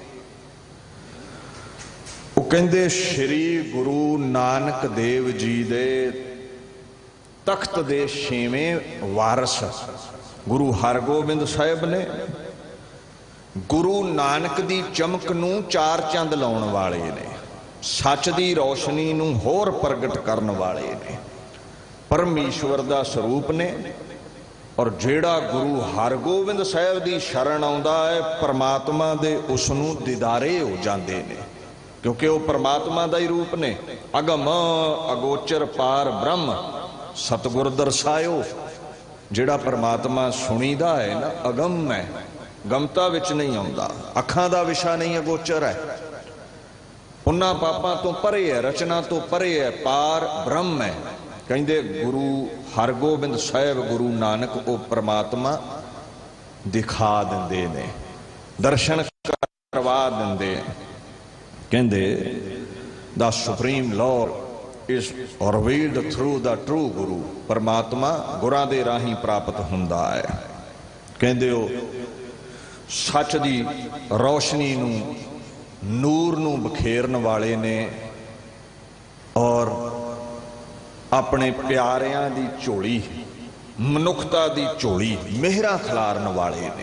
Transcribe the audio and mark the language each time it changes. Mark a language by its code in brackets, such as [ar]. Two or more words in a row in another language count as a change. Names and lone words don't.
[pa] ਕਹਿੰਦੇ ਸ੍ਰੀ ਗੁਰੂ ਨਾਨਕ ਦੇਵ ਜੀ ਦੇ ਤਖ਼ਤ ਦੇ ਛੇਵੇਂ ਵਾਰਸ ਗੁਰੂ ਹਰਗੋਬਿੰਦ ਸਾਹਿਬ ਨੇ ਗੁਰੂ ਨਾਨਕ ਦੀ ਚਮਕ ਨੂੰ ਚਾਰ ਚੰਦ ਲਾਉਣ ਵਾਲੇ ਨੇ, ਸੱਚ ਦੀ ਰੋਸ਼ਨੀ ਨੂੰ ਹੋਰ ਪ੍ਰਗਟ ਕਰਨ ਵਾਲੇ ਨੇ, ਪਰਮੇਸ਼ਰ ਦਾ ਸਰੂਪ ਨੇ। ਔਰ ਜਿਹੜਾ ਗੁਰੂ ਹਰਗੋਬਿੰਦ ਸਾਹਿਬ ਦੀ ਸ਼ਰਨ ਆਉਂਦਾ ਹੈ, ਪਰਮਾਤਮਾ ਦੇ ਉਸਨੂੰ ਦੀਦਾਰੇ ਹੋ ਜਾਂਦੇ ਨੇ, ਕਿਉਂਕਿ ਉਹ ਪਰਮਾਤਮਾ ਕਾ ਹੀ ਰੂਪ ਨੇ। ਅਗਮ ਅਗੋਚਰ ਪਾਰਬ੍ਰਹਮ ਸਤਿਗੁਰ ਦਰਸਾਯੋ। ਜਿਹੜਾ ਪਰਮਾਤਮਾ ਸੁਣੀਦਾ ਹੈ ਨਾ, ਅਗਮ ਹੈ, ਗਮਤਾ ਵਿਚ ਨਹੀਂ ਆਉਂਦਾ, ਅੱਖਾਂ ਦਾ ਵਿਸ਼ਾ ਨਹੀਂ, ਅਗੋਚਰ ਹੈ, ਉਨ੍ਹਾਂ ਪਾਪਾਂ ਤੋਂ ਪਰੇ ਹੈ, ਰਚਨਾ ਤੋਂ ਪਰੇ ਹੈ, ਪਾਰਬ੍ਰਹਮ ਹੈ। ਕਹਿੰਦੇ ਗੁਰੂ ਹਰਗੋਬਿੰਦ ਸਾਹਿਬ ਗੁਰੂ ਨਾਨਕ ਉਹ ਪਰਮਾਤਮਾ ਦਿਖਾ ਦਿੰਦੇ ਨੇ, ਦਰਸ਼ਨ ਕਰਵਾ ਦਿੰਦੇ। [en] कहंदे the supreme law is revealed through the true guru. [pa] ਪਰਮਾਤਮਾ ਗੁਰਾਂ ਦੇ ਰਾਹੀਂ ਪ੍ਰਾਪਤ ਹੁੰਦਾ ਹੈ। ਕਹਿੰਦੇ ਉਹ ਸੱਚ ਦੀ ਰੋਸ਼ਨੀ ਨੂੰ, ਨੂਰ ਨੂੰ ਬਖੇਰਨ ਵਾਲੇ ਨੇ। ਔਰ ਆਪਣੇ ਪਿਆਰਿਆਂ ਦੀ ਝੋਲੀ, ਮਨੁੱਖਤਾ ਦੀ ਝੋਲੀ ਮਿਹਰਾਂ ਖਿਲਾਰਨ ਵਾਲੇ ਨੇ।